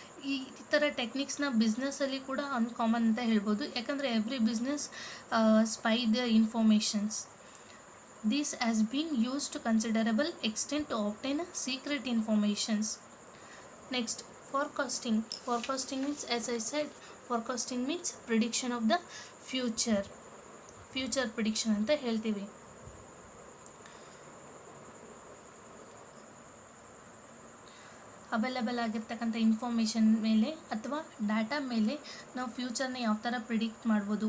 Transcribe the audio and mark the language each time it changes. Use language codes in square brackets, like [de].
[kn] ಈ ಥರ ಟೆಕ್ನಿಕ್ಸ್ನ ಬಿಸ್ನೆಸ್ಸಲ್ಲಿ ಕೂಡ ಅನ್ಕಾಮನ್ ಅಂತ ಹೇಳ್ಬೋದು. [en] ಯಾಕಂದರೆ every business spy the informations. This has been use to considerable extent to obtain secret informations. Next, forecasting. Forecasting means, as I said, forecasting means prediction of the future. [kn] Future prediction ಅಂತ ಹೇಳ್ತೀವಿ. Available ಆಗಿರ್ತಕ್ಕಂಥ information ಮೇಲೆ ಅಥವಾ data ಮೇಲೆ ನಾವು ಫ್ಯೂಚರ್ನ ಯಾವ ಥರ predict ಮಾಡ್ಬೋದು.